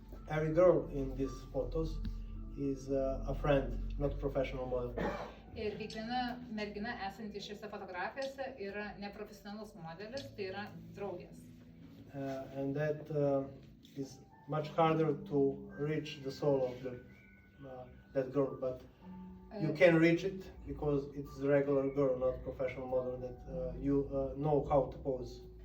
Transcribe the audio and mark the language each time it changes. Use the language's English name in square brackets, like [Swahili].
[English] every girl in these photos is a friend, not professional model. [Lithuanian] Ir kiekviena mergina esanti šiose fotografijose yra neprofesionalus modelis, tai yra draugės. [English] And that is much harder to reach the soul of that girl, but you can reach it because it's a regular girl, not professional model that you know how to pose.